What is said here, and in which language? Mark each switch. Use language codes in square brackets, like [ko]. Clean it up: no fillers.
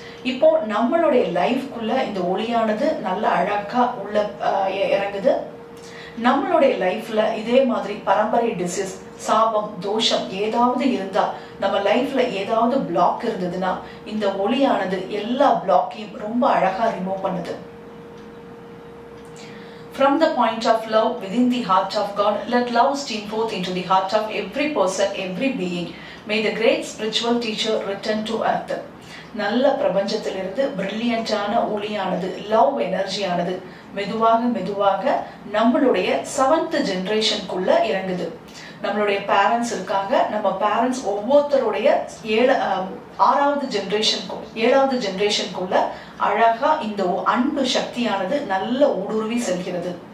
[ta] இப்போ நம்மளுடைய லைஃப்குள்ள இந்த ஒளியானது நல்ல அழகா உள்ள இறங்குது. நம்மளுடைய லைஃப்ல இதே மாதிரி பரம்பரை டிசீஸ், சாபம், தோஷம் ஏதாவது இருந்தா, நம்ம லைஃப்ல ஏதாவது பிளாக் இருந்ததுன்னா இந்த ஒளியானது எல்லா பிளாக்கையும் ரொம்ப அழகா ரிமூவ் பண்ணுது. [en] From the point of love within the heart of God, let love stream forth into the heart of every person, every being. May the great spiritual teacher return to earth. [ta] நல்ல பிரபஞ்சத்திலிருந்து பிரில்லியண்டான ஒளியானது, love எனர்ஜியானது மெதுவாக நம்மளுடைய 7th ஜெனரேஷனுக்குள்ள இறங்குது. நம்மளுடைய parents இருக்காங்க. நம்ம parents ஒவ்வொருத்தருடைய 7வது ஜெனரேஷனுக்குள்ள அழகா இந்த அன்பு சக்தியானது நல்ல ஊடுருவி செல்கிறது.